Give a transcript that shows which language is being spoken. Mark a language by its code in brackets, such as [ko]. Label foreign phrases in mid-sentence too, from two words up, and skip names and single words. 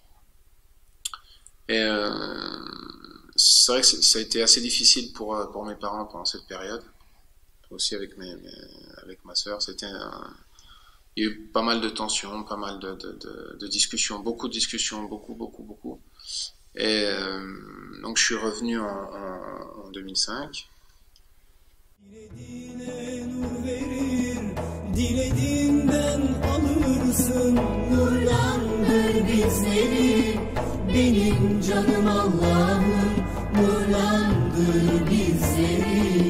[fr] Et c'est vrai que ça a été assez difficile pour mes parents pendant cette période. Aussi avec ma sœur, il y a eu pas mal de tensions, pas mal de discussions, beaucoup de discussions, beaucoup. Et donc je suis revenu en 2005. [tr] Dilediğinden alırsın, nurlandır bizleri. Benim canım Allah'ım, nurlandır bizleri.